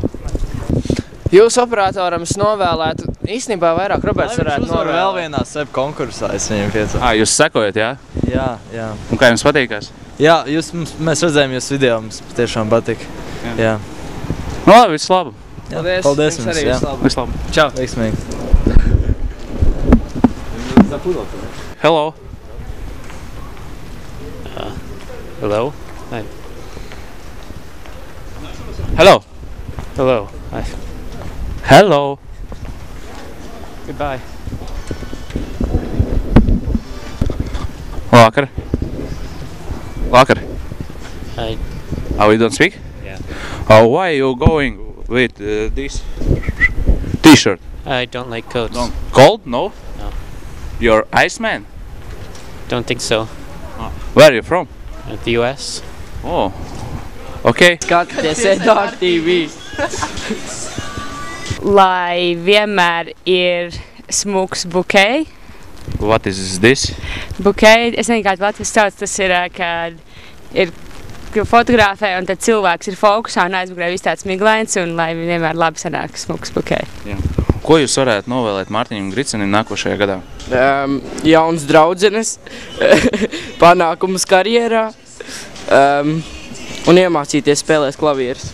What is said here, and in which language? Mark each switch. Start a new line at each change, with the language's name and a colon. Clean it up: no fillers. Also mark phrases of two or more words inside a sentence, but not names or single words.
Latvian: Jūs operatoram es novēlētu, īstenībā vairāk Roberts varētu novēlēt. Vēl vienā SEP konkursā es viņam piecāju. Jūs sekojat, jā? Jā. Un kā jums patīkās? Jā, mēs redzējām jūs video, mums tiešām patika. Jā. Labi, viss labi. Paldies jums, jā. Viss labi. Čau. Veiksmīgi.
English: Hello. Hello. Hi. Hello. Hello. Hi. Hello. Goodbye.
Latvian: Vakar. Vakar.
English: Hi. Oh, you don't speak? Yeah. Why are you going with this t-shirt? I don't like coats. Cold? No? No. You're Iceman? Don't think so. Where are you from? The US. Oh. Okay.
Latvian: Skaties Edār TV. Lai vienmēr ir smuks bukei.
English: What is this?
Latvian: Bukei, es nezinu, kādu Latvijas sauc, tas ir, kad ir fotografē un tad cilvēks ir fokusā un aizmugurē viss tāds miglains un lai vienmēr labi sanāk smuks bukei. Jā. Ko jūs varētu novēlēt Mārtiņam Gricenim nākošajā gadā? Jauns draudzenes, panākumus karjerā un iemācīties spēlēt klavierus.